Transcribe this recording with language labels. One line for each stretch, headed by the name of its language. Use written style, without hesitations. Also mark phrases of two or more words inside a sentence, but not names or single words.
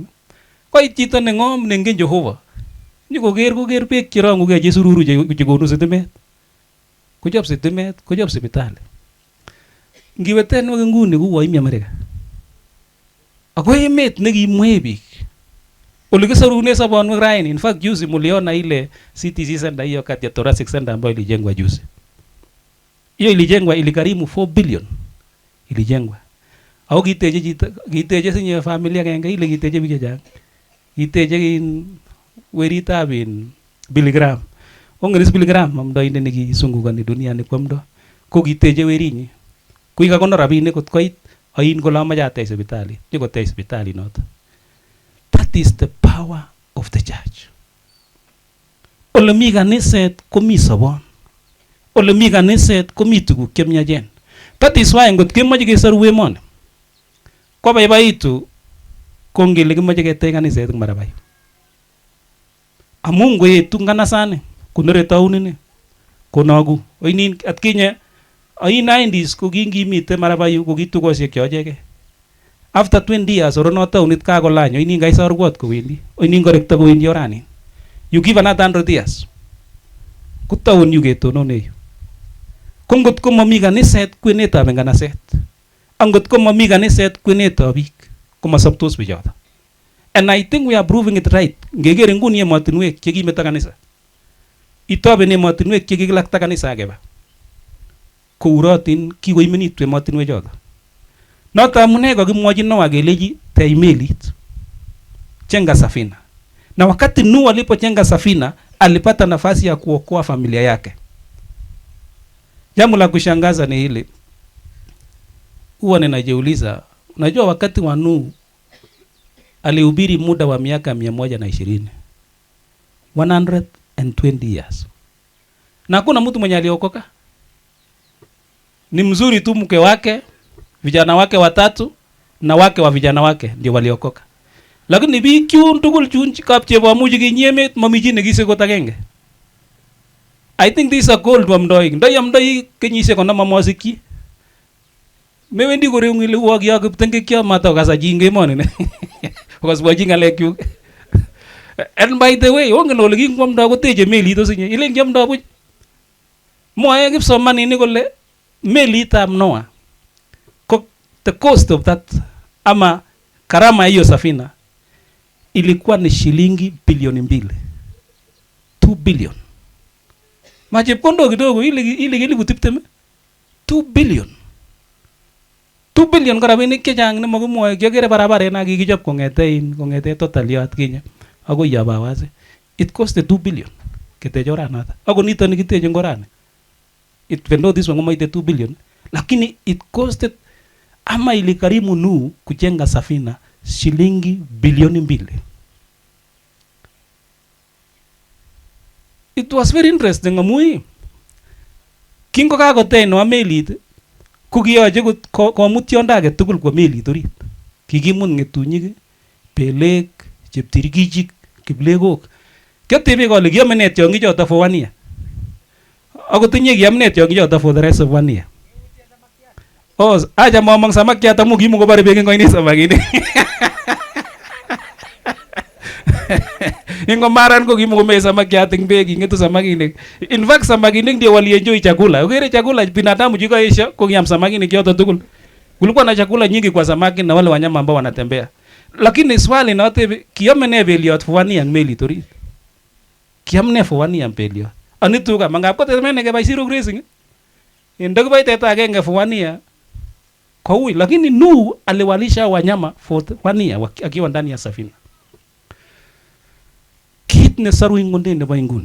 Kalenjin: Koit chito neng'om nengen Jehova nyikoker beek cherong'ugei chesururu chekonu sitimet. Kochob sitimet, kochob sipitali. Ngiwe tenwek nguni kou oimi Amerika. Ako emet nekimwee biik. Ole kisorune sobonwek raini.
English: In fact
Swahili: juzi muliona ile
English: CTC center
Swahili: hiyo kati ya
English: thoracic center
Swahili: ambayo ilijengwa juzi. Hiyo ilijengwa ilikarimu 4 billion.
Kalenjin: Ilijengwa. Au kiteje sinye familia kenge ile kiteje biik chechang. Kiteje weritab Billy Graham. Ongeris Billy Graham amdoindet nekisungukani dunia ni kwamdo. Ko kiteje werinyi. Kuikakonor rabinik kot koit oin kole amache atech sipitali. Nyikotech sipitali noto.
English: That is the power of the church.
Kalenjin: Ole mi kaniset komi sobon. Ole mi kaniset komi tuguk chemiachen.
English: That is why
Kalenjin: ngot kemoche kesoru emoni, kobaibaitu kongele kimoche ketech kaniset eng Marabayu. Amu ngoetu nganasani konere taunini konogu. Oinin atkinye oin 90s ko kingimite Marabayu ko kitugosiek chochege.
English: After 20 years
Kalenjin: orono taunit kakolany oinin kaisorwot kowendi. Oinin korekto kowendi orani.
English: You give another 100 years.
Kalenjin: Ko taun yu ketonone yu. Kongot ko mami kaniset kwenetab nganaset. Angot ko mami kaniset kwenetab biik komasoptos bichoto.
English: And I think we are proving it right.
Kalenjin: Ngeker nguni emotinwek chekimeto kanisa. Itoben emotinwek chekikilakta kanisa akeba. Kourotin kikoimenitu emotinwek choto. Noto amune kakimwochi Noah keleji tei melit.
Swahili: Jenga safina. Na wakati Nuhu alipojenga safina alipata nafasi ya kuokoa familia yake. Jambo la kushangaza ni hili. Huwa ninajiuliza, unajua wakati wa Nuhu alihubiri muda wa miaka 120. 120 years. Na hakuna mtu mwenye aliokoka. Ni mzuri tu mke wake, vijana wake 3 na wake wa vijana wake ndio waliokoka.
Kalenjin: Lakini biik chun tugul chun kapchebomuchi kinyemet mami chi nekisekot agenge.
English: I think this is a gold wamdoi.
Kalenjin: Ndoi amdoi kenyisiek 50 amosikyi. Mewendi koreung ile uo kyo kiptengekyo matokasa chi eng emoni ne. Okasbochi ng'alekyuk.
English: And by the way,
Kalenjin: ongen ole kinkwamdoi koteche melit osinye. Ilen kiamdoi buch. Mwae kipsomaninik kole melitab Noah ko
English: the cost of that
Swahili: ama karama hiyo safina ilikuwa ni shilingi bilioni 2.
English: 2 billion.
Kalenjin: Machepkondo kidogo ile 20.
English: 2 billion.
Kalenjin: 2 billion ko rabinik chechang nemakimwoe. Kiakere barabaret na kikichop kong'ete totaliot kinye agoi Yabawase.
English: It cost 2 billion
Kalenjin: ketech oranoto. Ako nito nikiteche ngorani.
English: Even though this one ngomaite 2 billion,
Swahili: lakini
English: it costed
Swahili: ama ilikarimu nu kujenga safina shilingi bilioni 2.
English: It was very interesting
Kalenjin: amu kingo kakotech no melit ko kiyoche komut tiondo age tugul kwa melit orit. Kikimut ng'etunyik, belek, cheptirkichik, kiplegok. Kiatebe kole kiame ne tiong'ik choto
English: for 1 year.
Kalenjin: Ako tinye kiam ne tiong'ik choto
English: for the rest of 1 year.
Kalenjin: Oh, acha momong samakiat amu kimukobore beek eng oinet samakinik. Ingomaran ko kimukomei samakiat eng beek, ing'etu samakinik.
English: In fact
Swahili: samakinik ndio walienjoy chakula.
Kalenjin: Ukere
Swahili: chakula binadamu jikaisha
Kalenjin: ko kiam samakinik yote tugul.
Swahili: Kulikuwa na chakula nyingi kwa samaki na wale wanyama ambao wanatembea. Lakini swali na wote
Kalenjin: kiame ne beliot
English: for 1 year
Kalenjin: melit orit. Kiam ne
English: for 1 year
Kalenjin: beliot. Anitu ka mangap ko temene ke baisiru grazing.
Swahili: Ndio kwa
Kalenjin: teta agenge
English: for 1 year.
Swahili: Kwa ui, lakini nu aliwalisha wanyama
English: for 1 year
Swahili: akiwa ndani ya safina.
Kalenjin: Kit ne saru ingonde nebo inguni.